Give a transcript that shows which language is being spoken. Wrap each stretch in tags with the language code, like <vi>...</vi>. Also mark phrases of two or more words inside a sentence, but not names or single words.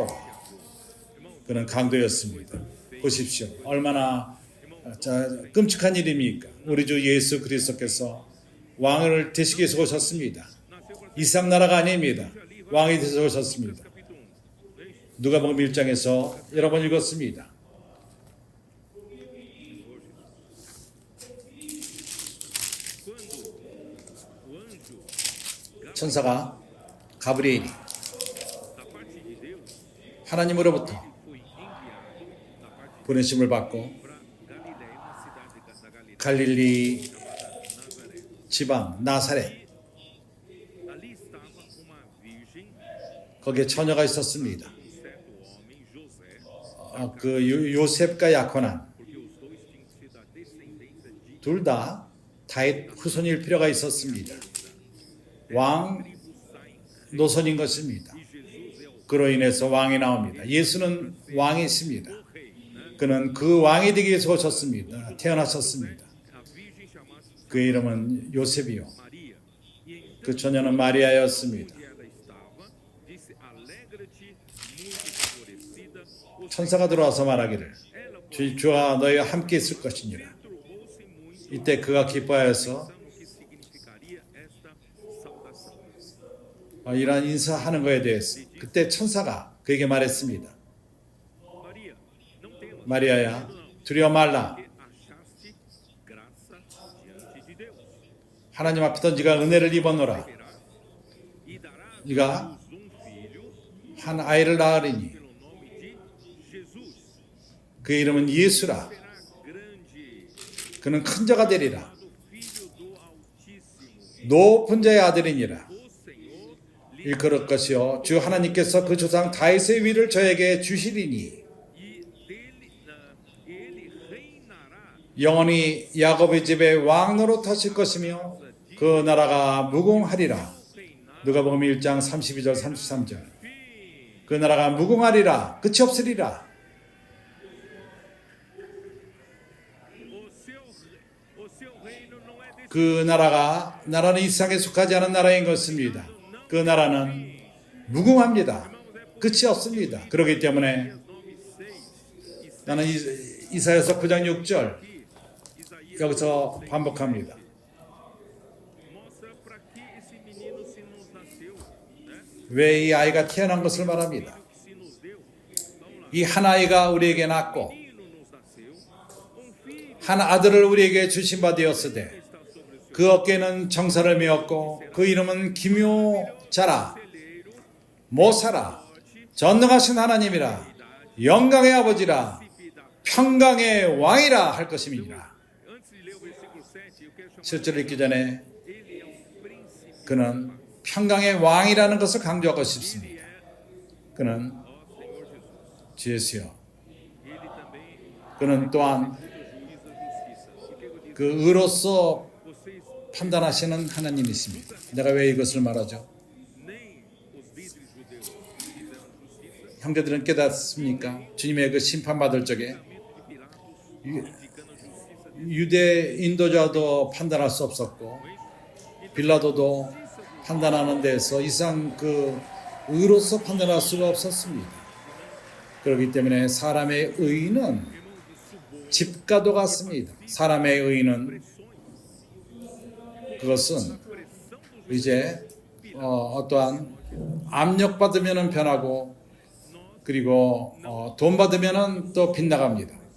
<ko>그는 강도였습니다. 보십시오. 얼마나 끔찍한 일입니까? 우리 주 예수 그리스도께서 왕을 되시기 위해서 오셨습니다. 이상 나라가 아닙니다. 왕이 되셔서 오셨습니다.</ko> <pt>capítulo 1. É isso.</pt> <ko>누가복음 1장에서 여러 번 읽었습니다.</ko> <pt>Quando o anjo</pt> <ko>천사가 가브리엘이</ko> <pt>da parte de Deus</pt> <ko>하나님으로부터</ko> <pt>foi enviado da parte</pt> <ko>보내심을 받고</ko> <pt>para Galiléia, uma cidade da Galiléia,</pt> <ko>갈릴리 Nazaré. 지방 나사렛</ko> <pt>Ali estava uma virgem,</pt> <ko>거기에 처녀가 있었습니다.</ko> <pt>um certo homem, José,</pt> <ko>그 요셉과 야코난</ko> <pt>porque os dois tinham sido a descendência de</pt> <ko>둘 다 다윗 후손일 필요가 있었습니다. 왕 노선인 것입니다.</ko> <pt>Jesus é o</pt> <ko>그로 인해서 왕이 나옵니다. 예수는 왕이십니다.</ko> <pt>rei, né?</pt> <ko>그는 그 왕이 되기 위해서 오셨습니다. 태어나셨습니다.</ko> <pt>A virgem chamasse</pt> <ko>그의 이름은 요셉이요.</ko> <pt>Maria. E então</pt> <ko>그 처녀는 마리아였습니다.</ko> <pt>onde ela estava, disse: Alegra-te, muito favorecida. O</pt> <ko>천사가 들어와서 말하기를</ko> <pt>ela</pt> <ko>주와 너희와 함께 있을 것이니라.</ko> <pt>perturbou-se muito</pt> <ko>이때 그가 기뻐하여서</ko> <pt>pensando o que significaria esta saudação.</pt> <ko>이러한 인사하는 것에 대해서 그때 천사가 그에게 말했습니다.</ko> <pt>Maria, não temas,</pt> <ko>마리아야 두려워 말라.</ko> <pt>porque achaste graça diante de Deus.</pt> <ko>하나님 앞에 던지가 은혜를 입었노라.</ko> <pt>E darás</pt> <ko>네가</ko> <pt>à luz um filho</pt> <ko>한 아이를 낳으리니</ko> <pt>pelo nome de Jesus.</pt> <ko>그의 이름은 예수라.</ko> <pt>Será grande,</pt> <ko>그는 큰 자가 되리라.</ko> <pt>do Filho do Altíssimo.</pt> <ko>높은 자의 아들이니라.</ko> <pt>O Senhor lhe</pt> <ko>일컬을 것이요 주 하나님께서 그 조상 다윗의 위를 저에게 주시리니</ko> <pt>e dele ele reinará</pt> <ko>영원히 야곱의 집에 왕 노릇하실 것이며 그 나라가 무궁하리라. 누가복음 1장 32절 33절. 그 나라가 무궁하리라. 끝이 없으리라.</ko> <pt>o seu reino não é desse</pt> <ko>그 나라는 이 세상에 속하지 않은 나라인 것입니다. 그 나라는 무궁합니다. 끝이 없습니다. 그렇기 때문에</ko> <pt>nome 6</pt> <ko>나는 이사야서 9장 6절 Isaías 여기서 반복합니다.</ko> <pt>mostra para que esse menino se nos nasceu, né?</pt> <ko>왜 이 아이가 태어난 것을 말합니다.</ko> <pt>Que se nos deu. Vamos lá.</pt> <ko>이 한 아이가 우리에게 낳고</ko> <pt>Menino nos nasceu, filho</pt> <ko>한 아들을 우리에게 주신 바 되었으되</ko> <pt>está sobre o seu</pt> <ko>그 어깨는 정사를 메었고 그 이름은 기묘자라</ko> <pt>celeiro,</pt> <ko>모사라 전능하신 하나님이라 영광의 아버지라 평강의 왕이라 할 것임이니라.</ko> <pt>antes de ler o versículo 7, eu quero chamar</pt> <ko>실제로 읽기 전에</ko> <pt>ele é o príncipe,</pt> <ko>그는 평강의 왕이라는 것을 강조하고 싶습니다. 그는</ko> <pt>ó Senhor Jesus.</pt> <ko>주 예수여.</ko> <pt>Ele também</pt> <ko>그는 또한</ko> <pt>juiz da justiça. Por que eu digo?</pt> <ko>그 의로서</ko> <pt>Vocês</pt> <ko>판단하시는 하나님이십니다. 내가 왜 이것을 말하죠?</ko> <pt>nem os líderes judeus fizeram justiça.</pt> <ko>형제들은 깨닫습니까? 주님의 그 심판받을 적에</ko> <pt>Julgamento de Pilatos indicando a justiça de</pt> <ko>유대 인도자도 판단할 수 없었고 빌라도도 판단하는 데서 이상 그 의로서 판단할 수가 없었습니다. 그렇기 때문에 사람의 의는 집과도 같습니다. 사람의 의는 그것은 이제 어떠한 압력받으면 변하고 그리고 돈 받으면 또 빗나갑니다.</ko>